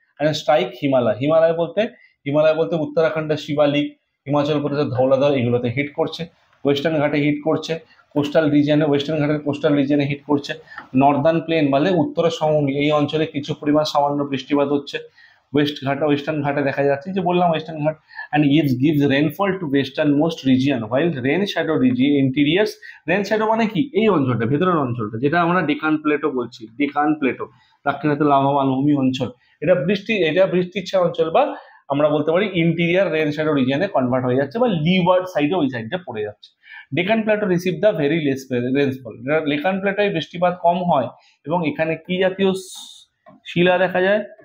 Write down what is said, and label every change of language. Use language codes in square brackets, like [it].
[bn] And strike Himalaya, Himalaya বলতে উত্তরাখণ্ডের শিবালিক, হিমাচল প্রদেশের ধৌলাধর, এগুলোতে হিট করছে। ওয়েস্টার্ন ঘাটে হিট করছে, কোস্টাল রিজিয়নে, ওয়েস্টার্ন ঘাটের কোস্টাল রিজিয়নে হিট করছে। নর্দার্ন প্লেন মানে উত্তরের সমভূমি, এই অঞ্চলে কিছু পরিমাণ সামান্য বৃষ্টিপাত হচ্ছে। ওয়েস্টার্ন ঘাটে দেখা যাচ্ছে, যে বললাম ওয়েস্টার্ন ঘাট। [en] and gives rainfall to western most region while rain shadow region interiors, [bn] rain shadow মানে কি? এই অঞ্চলটা, ভেতরের অঞ্চলটা, যেটা আমরা ডেকান প্লেটো বলছি, ডেকান প্লেটো, দাক্ষিণাত্য লাভা মালভূমি অঞ্চল, এটা বৃষ্টিচ্ছা অঞ্চল, বা আমরা বলতে পারি ইন্টিরিয়ার রেন শ্যাডো রিজিয়নে কনভার্ট হয়ে যাচ্ছে, বা লিওয়ার্ড সাইডে ওই সাইডটা পড়ে যাচ্ছে। [en] Deccan plateau receive the very less rainfall, [bn] Deccan প্লেটোয় বৃষ্টিপাত কম হয়, এবং এখানে কি জাতীয় শিলা দেখা যায়?